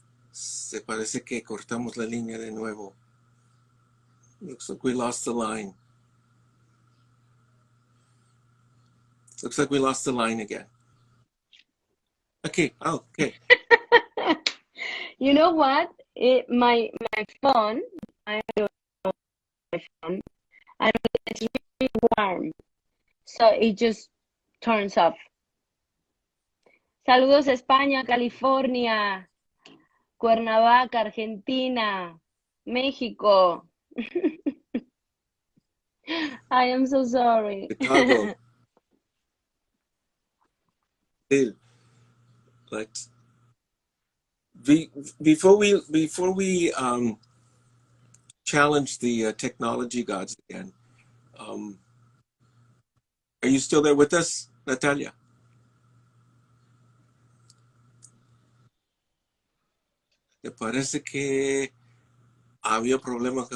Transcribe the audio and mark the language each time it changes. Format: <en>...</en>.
<es>Se parece que cortamos la línea de nuevo.</es> <en>Looks like we lost the line. Looks like we lost the line again. Okay, oh, okay. You know what? My phone, I don't know my phone, and it's really warm, so it just turns off.</en> <es>Saludos España, California, Cuernavaca, Argentina, México.</es> <en>I am so sorry. Chicago. Dude, like, before we challenge the technology gods again, are you still there with us, Natalia?</en> <es>¿Te parece que había problema?</es>